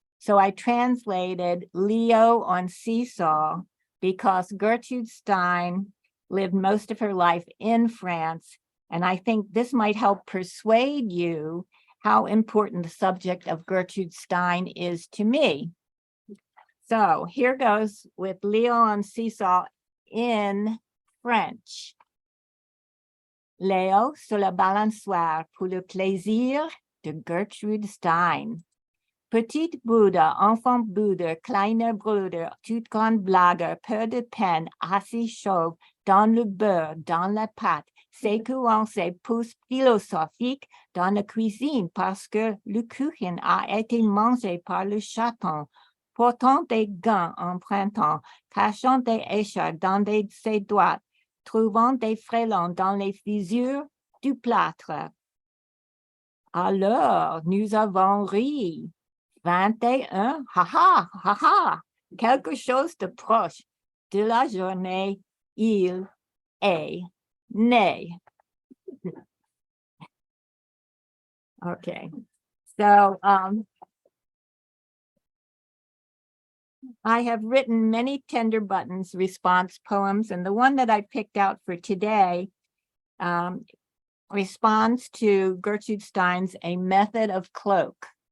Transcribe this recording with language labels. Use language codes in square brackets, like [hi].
[en] So I translated Leo on Seesaw because Gertrude Stein lived most of her life in France, and I think this might help persuade you how important the subject of Gertrude Stein is to me. So here goes with Leo on Seesaw in French. [fr] Léo sur la balançoire pour le plaisir de Gertrude Stein. Petite Bouddha, enfant Bouddha, [de] kleiner Bruder, [fr] toute grande blague, peu de peine, assis chauve, dans le beurre, dans la pâte, secouant ses pouces philosophiques dans la cuisine parce que le Kuchen a été mangé par le chaton, portant des gants en printemps, cachant des écharpes dans ses doigts, trouvant des frêlons dans les fissures du plâtre. Alors, nous avons ri. 21, ha ha, ha ha, quelque chose de proche de la journée, il est né. [en] Okay, so I have written many Tender Buttons response poems, and the one that I picked out for today responds to Gertrude Stein's A Method of Cloak.